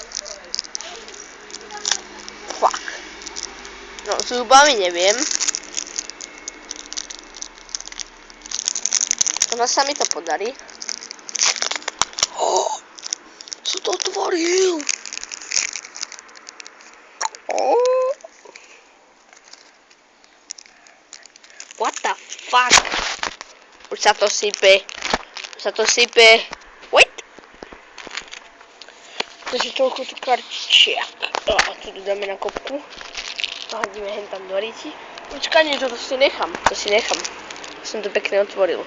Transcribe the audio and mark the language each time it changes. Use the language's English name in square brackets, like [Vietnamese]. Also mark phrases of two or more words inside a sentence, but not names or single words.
[Slovak] Fuck. No, zubami neviem. Ono sa mi to podarí. Co to otvoril? [English] What the fuck? [Slovak] Už sa to sype. Wait. Takže toľko tu kartičiek. A tu dáme na kopku. A hodíme hen tam do ríti. Počkaj, nie, to si nechám. Som to pekne otvoril.